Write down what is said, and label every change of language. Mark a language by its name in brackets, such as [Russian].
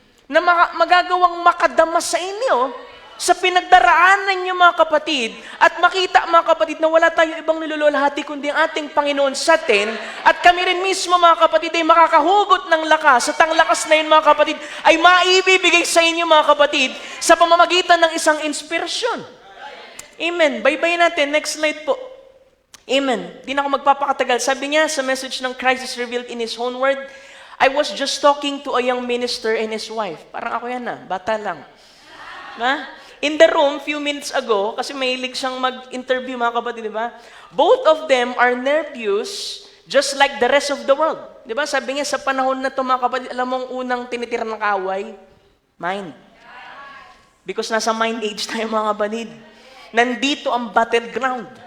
[Filipino] Na magagawang makadama sa inyo, sa pinagdaraanan niyo, mga kapatid, at makita, mga kapatid, na wala tayo ibang nilululhati kundi ang ating Panginoon sa atin, at kami rin mismo, mga kapatid, ay makakahugot ng lakas, at ang lakas na yun, mga kapatid, ay maibibigay sa inyo, mga kapatid, sa pamamagitan ng isang inspirasyon. Amen. Bye-bye natin. Next slide po. Amen. Di na ako magpapakatagal. Sabi niya sa message ng [English] Christ is revealed in His own word, I was just talking to a young minister and his wife. [Filipino] Parang ako yan bata lang. [English] In the room, few minutes ago, [Filipino] kasi mahilig siyang mag-interview, mga kapatid, di ba? [English] Both of them are nervous, just like the rest of the world. [Filipino] Di ba? Sabi niya, sa panahon na ito, mga kapatid, alam mo ang unang tinitira ng kaaway? Mind. Because nasa mind age tayo mga kapatid. Nandito ang battleground.